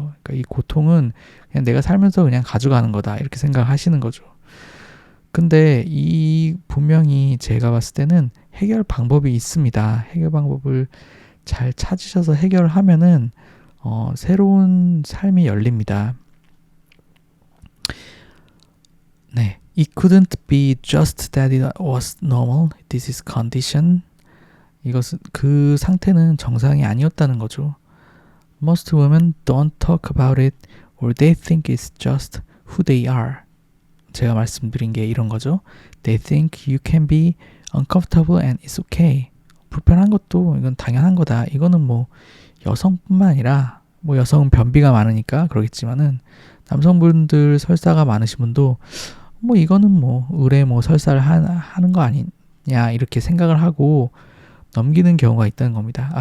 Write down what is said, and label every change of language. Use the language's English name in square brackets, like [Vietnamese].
[Korean] 그러니까 이 고통은 그냥 내가 살면서 그냥 가져가는 거다 이렇게 생각하시는 거죠. 근데 이 분명히 제가 봤을 때는 해결 방법이 있습니다. 해결 방법을 잘 찾으셔서 해결하면은 새로운 삶이 열립니다. [English] 네, it couldn't be just that it was normal. This is condition. [Korean] 이것은 그 상태는 정상이 아니었다는 거죠. [English] Most women don't talk about it, or they think it's just who they are. [Korean] 제가 말씀드린 게 이런 거죠. [English] They think you can be uncomfortable and it's okay. [Korean] 불편한 것도 이건 당연한 거다. 이거는 뭐 여성뿐만 아니라 뭐 여성은 변비가 많으니까 그러겠지만은 남성분들 설사가 많으신 분도 뭐 이거는 뭐 의뢰 뭐 설사를 하는 거 아니냐 이렇게 생각을 하고 넘기는 경우가 있다는 겁니다.